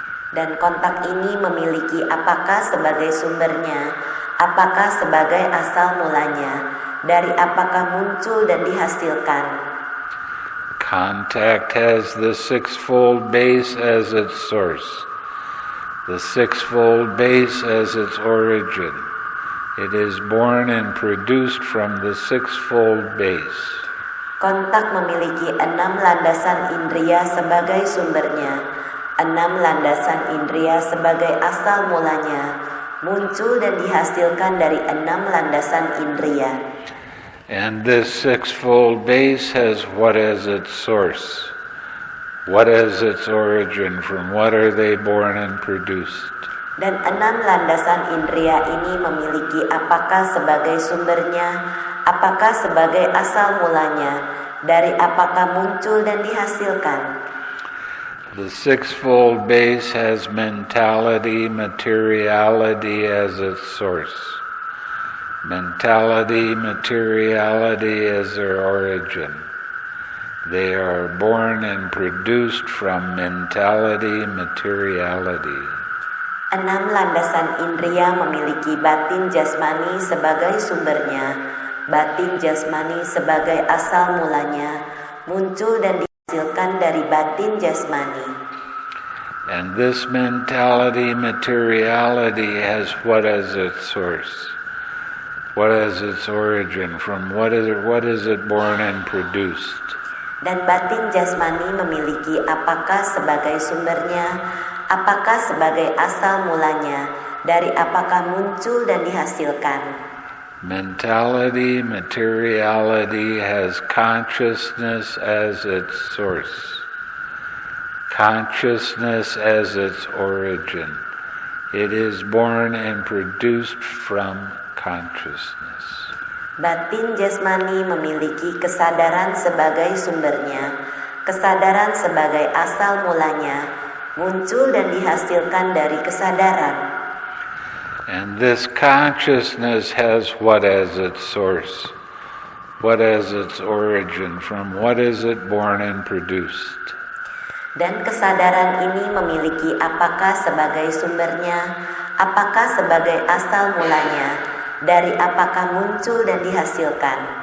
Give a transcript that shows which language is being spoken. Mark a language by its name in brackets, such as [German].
[Indonesian] Dan kontak ini memiliki apakah sebagai sumbernya, apakah sebagai asal mulanya, dari apakah muncul dan dihasilkan. [English] Contact has the sixfold base as its source, the sixfold base as its origin. It is born and produced from the sixfold base. [Indonesian] Kontak memiliki 6 landasan indria sebagai sumbernya, 6 landasan indria sebagai asal mulanya, muncul dan dihasilkan dari 6 landasan indria. [English] And this sixfold base has what as its source? What is its origin? From what are they born and produced? [Indonesian] Dan 6 landasan indria ini memiliki apakah sebagai sumbernya, apakah sebagai asal mulanya, dari apakah muncul dan dihasilkan. [English] The sixfold base has mentality, materiality as its source. Mentality, materiality as their origin. They are born and produced from mentality, materiality. [Indonesian] 6 landasan indria memiliki batin jasmani sebagai sumbernya, batin jasmani sebagai asal mulanya, muncul dan dihasilkan dari batin jasmani. [English] And this mentality, materiality has what as its source? What is its origin? From what is it born and produced? [Indonesian] Dan batin jasmani memiliki apakah sebagai sumbernya, apakah sebagai asal mulanya, dari apakah muncul dan dihasilkan. [English] Mentality, materiality has consciousness as its source, consciousness as its origin. It is born and produced from consciousness. [Indonesian] Batin jasmani memiliki kesadaran sebagai sumbernya, kesadaran sebagai asal mulanya, muncul dan dihasilkan dari kesadaran. [English] And this consciousness has what as its source? What as its origin? From what is it born and produced? [Indonesian] Dan kesadaran ini memiliki apakah sebagai sumbernya, apakah sebagai asal mulanya, dari apakah muncul dan dihasilkan.